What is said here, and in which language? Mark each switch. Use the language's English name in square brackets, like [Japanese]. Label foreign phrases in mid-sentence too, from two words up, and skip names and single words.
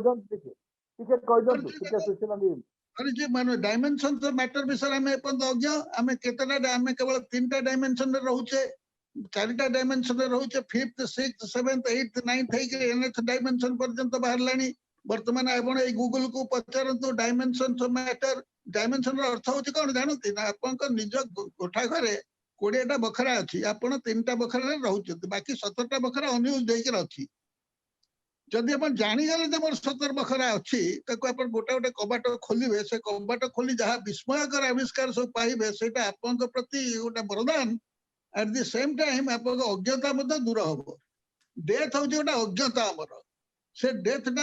[Odia] କରିଛି ମାନେ [English] dimension matter [Odia] ବିଷୟରେ ଆମେ ଏପର୍ଯ୍ୟନ୍ତ ଅଜ୍ଞ ଆମେ କେତେଟା ଆମେ କେବଳ 3ଟା ଡାଇମେନସନରେ ରହୁଛେ 4ଟା ଡାଇମେନସନରେ ରହୁଛେ 5th 6th 7th 8th 9th ହେଇକି nth ଡାଇମେନସନ ପର୍ଯ୍ୟନ୍ତ ବାହାରିଲାଣି ବର୍ତ୍ତମାନ ଆପଣ ଏଇ ଗୁଗଲ କୁ ପଚାରନ୍ତୁ [English] dimension matter dimension [Odia] ର ଅର୍ଥ ହଉଛି କଣ ଜାଣନ୍ତି ନା ଆପଣଙ୍କ ନିଜ କୋଠା ଘରେ 20ଟା ବଖରା ଅଛି ଆପଣ 3ଟା ବଖରାରେ ରହୁଛନ୍ତି ବାକି 17ଟା ବଖରା ଅନୟୁଜ ଦେଇକି ଅଛି ଯଦି ଆପଣ ଜାଣିଗଲେ ଯେ ମୋର 17 ବଖରା ଅଛି ତାକୁ ଆପଣ ଗୋଟେ କବାଟ ଖୋଲିବେ ସେ କବାଟ ଖୋଲି ଯାହା ବିସ୍ମୟକର ଆବିଷ୍କାର ସବୁ ପାଇବେ ସେଇଟା ଆପଣଙ୍କ ପ୍ରତି ଗୋଟେ ବରଦାନ [English] at the same time [Odia] ଆପଣଙ୍କ ଅଜ୍ଞତା ମଧ୍ୟ ଦୂର ହବ ଡେଥ୍ ହଉଛି ଗୋଟେ ଅଜ୍ଞତା ଆମର ସେ ଡେଥଟାର